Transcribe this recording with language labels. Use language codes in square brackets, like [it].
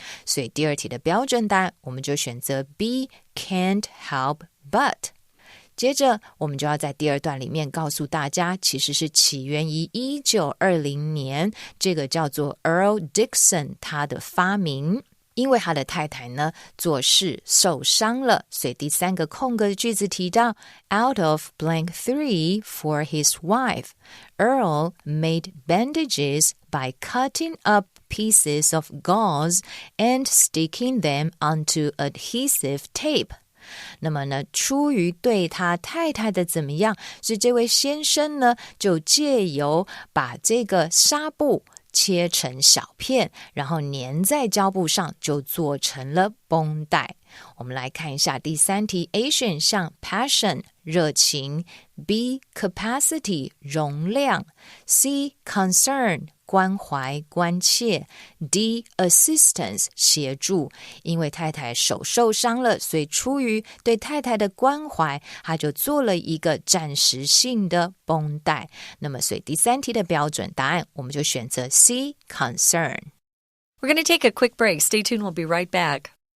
[zh] 所以第二题的标准答案我们就选择 B can't help but。接着我们就要在第二段里面告诉大家，其实是起源于1920年，这个叫做 Earl Dixon 他的发明。因为他的太太呢做事受伤了，所以第三个空格的句子提到 [en] Out of blank three for his wife, Earl made bandages by cutting up pieces of gauze and sticking them onto adhesive tape。 [zh] 那么呢，出于对他太太的怎么样，所以这位先生呢就借由把这个纱布切成小片，然后粘在胶布上，就做成了绷带。我们来看一下第三题 A 选项 passion 热情， B capacity 容量， C concern 关怀关切， D assistance 协助。因为太太手受伤了，所以出于对太太的关怀，他就做了一个暂时性的绷带。那么所以第三题的标准答案我们就选择 C concern。 [en] We're going to take a quick break. Stay tuned. We'll be right back.